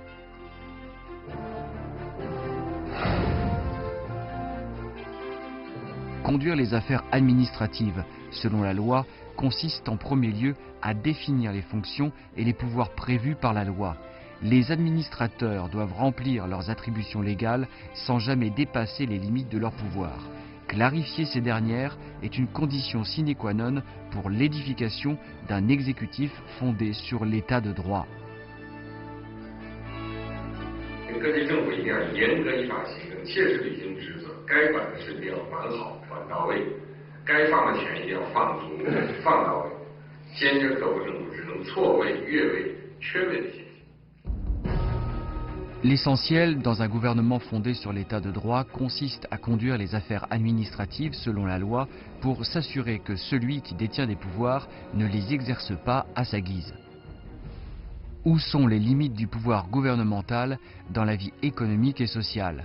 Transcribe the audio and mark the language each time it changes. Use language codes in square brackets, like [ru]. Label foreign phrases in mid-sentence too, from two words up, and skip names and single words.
[fr] Conduire les affaires administratives, selon la loi, consiste en premier lieu à définir les fonctions et les pouvoirs prévus par la loi. Les administrateurs doivent remplir leurs attributions légales sans jamais dépasser les limites de leur pouvoir. Clarifier ces dernières est une condition sine qua non pour l'édification d'un exécutif fondé sur l'état de droit. [zh] 各级政府一定要严格依法行政，切实履行职责，该管的事一定要管好、管到位，该放的钱一定要放足、放到位，坚决克服政府职能错位、越位、缺位的现象。 [fr] L'essentiel dans un gouvernement fondé sur l'état de droit consiste à conduire les affaires administratives selon la loi pour s'assurer que celui qui détient des pouvoirs ne les exerce pas à sa guise. Où sont les limites du pouvoir gouvernemental dans la vie économique et sociale?